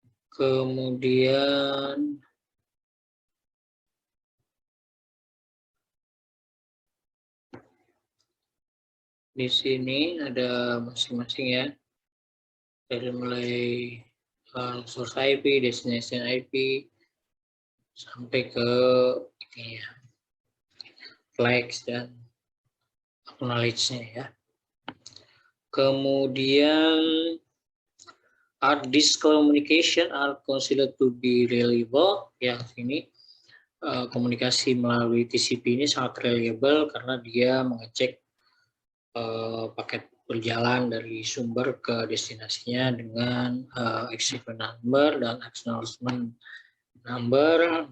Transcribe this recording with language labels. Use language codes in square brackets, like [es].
[id] Kemudian di sini ada masing-masing ya, dari mulai source IP, destination IP, sampai ke ini ya, flags dan acknowledge-nya ya. Kemudian [en] this communication are considered to be reliable [id] ya. Sini komunikasi melalui TCP ini sangat reliable karena dia mengecek paket berjalan dari sumber ke destinasinya dengan execute number dan acknowledgement number.